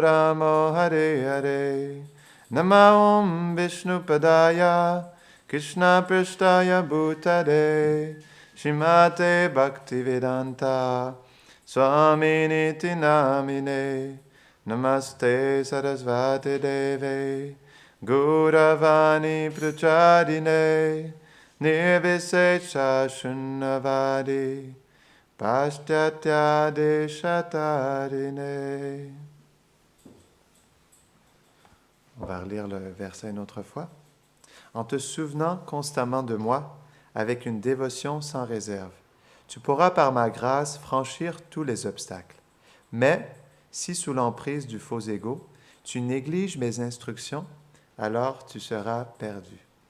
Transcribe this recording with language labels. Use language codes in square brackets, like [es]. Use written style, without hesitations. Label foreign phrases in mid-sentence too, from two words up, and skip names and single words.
[sa] Rama Hare Hare Nama Om Vishnu Padaya Krishna Prasthaya Bhutale Shrimate Bhaktivedanta Swaminiti namine, namaste sarasvati deve, Gauravani prachadine, nirvisecha shunnavadi, Paschatya deshatarine. [fr] On va relire le verset une autre fois. En te souvenant constamment de moi, avec une dévotion sans réserve, tu pourras par ma grâce franchir tous les obstacles. Mais, si sous l'emprise du faux ego, tu négliges mes instructions, alors tu seras perdu.